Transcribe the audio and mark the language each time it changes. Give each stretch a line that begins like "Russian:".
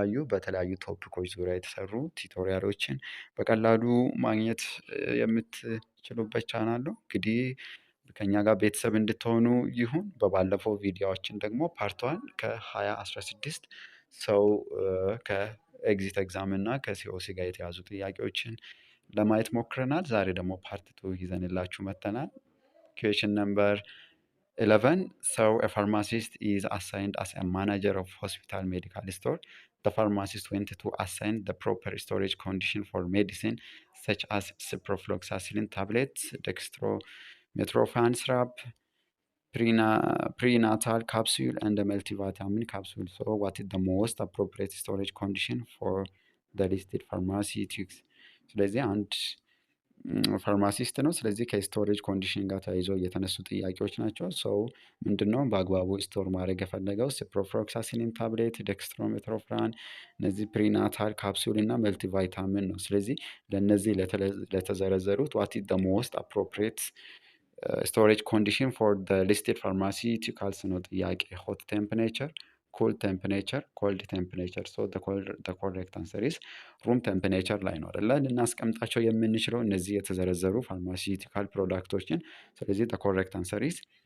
Amharic: በተለያዩ ቶፒኮች ዙሪያ የተሰሩ ቲቶሪያሎችን በቀላሉ ማግኘት የምትችሉበት ቻናል ነው። እንግዲህ ከእኛ ጋር ቤተሰብ እንድትሆኑ ይሁን። በባለፈው ቪዲዮዎችን ደግሞ ፓርት ዋን ከ2016 ሰው ከኤግዚት ኤግዛም እና ከሲኦሲ ጋር የተያዙ ጥያቄዎችን ለማየት ሞክረናል። ዛሬ ደግሞ ፓርት ቱ ይዘንላችሁ መጥተናል። ኩዌሽን ነምበር 11
English: so a pharmacist is assigned as a manager of hospital medical store. The pharmacist went to assign the proper storage condition for medicine such as ciprofloxacin tablets, dextromethorphan syrup, prenatal capsule, and a multivitamin capsule. So what is the most appropriate storage condition for the listed pharmaceutics?
Amharic: ስለዚህ አንድ ፋርማሲስት ነው። ስለዚህ ከስቶሬጅ ኮንዲሽን ጋር ተያይዞ የተነሱ ጥያቄዎች ናቸው። ሰው ምንድነው በአግባቡ ስቶር ማድረግ የፈለገው? ሲፕሮፍሎክሳሲን ታብሌት፣ ዴክስትሮሜትሮፍራን፣ እነዚህ ፕሪናታል ካፕሱል እና መልቲቫይታሚን ነው። ስለዚህ ለእነዚህ ለተዘረዘሩት ዋት ኢዝ ዘ ሞስት አፕሮፕሪየት ስቶሬጅ ኮንዲሽን ፎር ዘ ሊስትድ ፋርማሲውቲካልስ ነው ጥያቄ። ሆት ቴምፕሬቸር፣ ኩል ቴምፕሬቸር፣ ኮልድ ቴምፕሬቸር። ሶ ዘ ኮሬክት አንሰር ኢዝ ሩም ቴምፕሬቸር ላይ ነው አይደለ ልናስቀምጣቸው የምንችለው እነዚህ የተዘረዘሩ ፋርማሲውቲካል ፕሮዳክቶችን። ስለዚህ ዘ ኮሬክት አንሰር ኢዝ